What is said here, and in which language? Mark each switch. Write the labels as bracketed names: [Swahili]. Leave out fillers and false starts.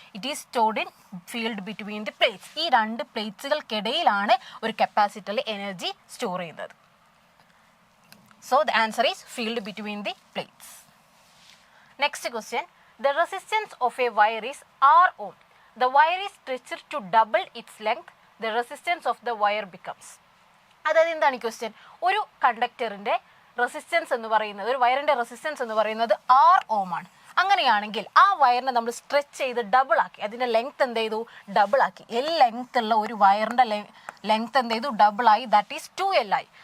[English] It is stored in field between the plates. [Malayalam] ഈ രണ്ട് പ്ലേറ്റ്സുകൾക്കിടയിലാണ് ഒരു കപ്പാസിറ്ററിൽ എനർജി സ്റ്റോർ ചെയ്യുന്നത്. [English] So the answer is field between the plates. Next question, the resistance of a wire is R ohm. The wire is stretched to double its length. The resistance of the wire becomes. [Malayalam] അതായത് എന്താണ് ഈ question? ഒരു കണ്ടക്ടറിൻ്റെ resistance എന്ന് പറയുന്നത്, ഒരു വയറിൻ്റെ resistance എന്ന് പറയുന്നത് R ohm ആണ്. അങ്ങനെയാണെങ്കിൽ ആ വയറിനെ നമ്മൾ സ്ട്രെച്ച് ചെയ്ത് ഡബിൾ ആക്കി, അതിൻ്റെ ലെങ്ത് എന്ത് ചെയ്തു? ഡബിൾ ആക്കി. L ലെങ്ത് ഉള്ള ഒരു വയറിൻ്റെ ലെങ്ത് എന്ത് ചെയ്തു? ഡബിൾ ആയി. [English] that is 2L [Malayalam] ആയി.